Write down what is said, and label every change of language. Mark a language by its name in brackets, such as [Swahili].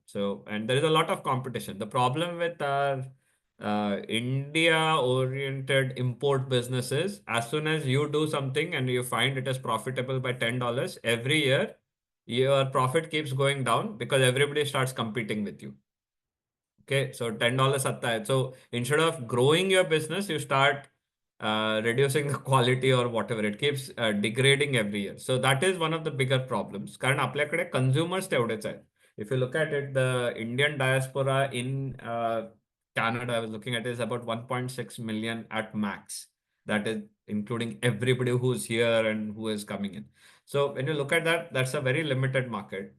[English] So, and there is a lot of competition. The problem with our India-oriented import businesses, as soon as you do something and you find it is profitable by $10 every year, your profit keeps going down because everybody starts competing with you. Okay, so $10 [Hindi] atta hai. [English] So instead of growing your business, you start reducing the quality or whatever. It keeps degrading every year. So that is one of the bigger problems. [Marathi] कारण आपल्याकडे consumers तेवढेच आहेत. [English] If you look at it, the Indian diaspora in Canada, I was looking at it, is about 1.6 million at max. That is including everybody who's here and who is coming in. So when you look at that, that's a very limited market.